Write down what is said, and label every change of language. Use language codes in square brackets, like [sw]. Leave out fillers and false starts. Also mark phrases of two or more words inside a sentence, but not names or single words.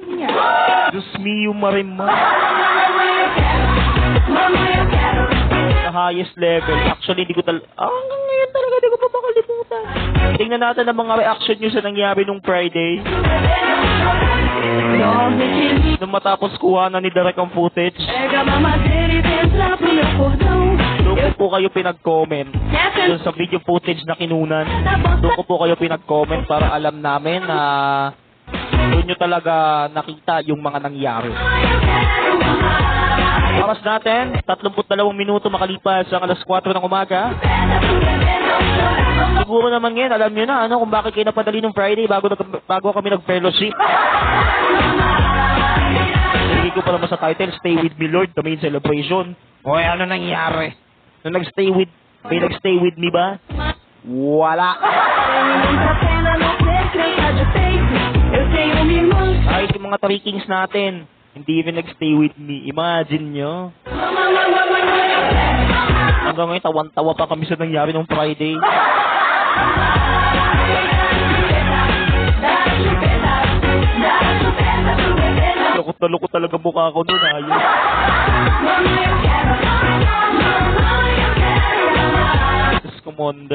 [tl] Diyos me, yung marima. Sa [en] highest level. [tl] Actually, hindi ko talaga, hanggang ngayon talaga, hindi ko pa makalimutan. Tingnan natin ang mga reaction nyo sa nangyari nung Friday. Nung matapos kuha na ni Derek ang footage, [pt] Pega a mamadeira e vem entrar pro meu cordão. [tl] doon ko po kayo pinag-comment. Doon sa video footage na kinunan, doon ko po kayo pinag-comment para alam namin na doon nyo talaga nakita yung mga nangyari. Oras natin, 32 minuto makalipas ang alas 4 ng umaga. Siguro naman ngayon, alam nyo na kung bakit kayo napadali ng Friday bago kami nag-fellowship. Nilagay ko pa naman sa title, Stay With Me Lord, the main celebration. Hoy, ano nangyari? Nung may nag- [en] stay with me [tl] ba? Wala. Kahit yung mga Three Kings natin, hindi rin nag- [en] stay with me. [tl] Imagine nyo. Hanggang ngayon, tawan-tawa pa kami sa nangyari nung Friday. Lukot na lukot talaga mukha ko nun. Ayun. Diyos ko, Mondre.